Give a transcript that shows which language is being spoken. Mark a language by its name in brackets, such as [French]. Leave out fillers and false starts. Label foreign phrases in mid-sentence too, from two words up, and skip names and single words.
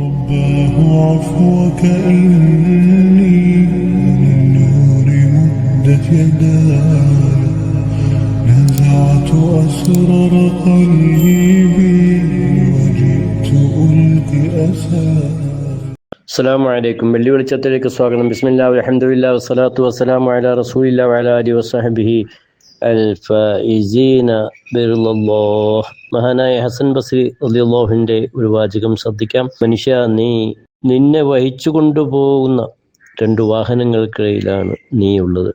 [Arabic] الله عفوك إني للنور مدت يداي نزعت أسرار قلبي وجئت ألقي أساي. السلام عليكم. [Malayalam] വെള്ളി വെളിച്ചത്തിലേക്ക് സ്വാഗതം. [Arabic] بسم الله والحمد لله والصلاة والسلام على رسول الله وعلى آله وصحبه الفائزين برالله. [Malayalam] മഹാനായ ഹസൻ ബസ്രി റളിയല്ലാഹുവിന്റെ ഒരു വാചകം ശ്രദ്ധിക്കാം. മനുഷ്യ, നിന്നെ വഹിച്ചു കൊണ്ടുപോകുന്ന രണ്ട് വാഹനങ്ങൾക്കിടയിലാണ് നീ ഉള്ളത്.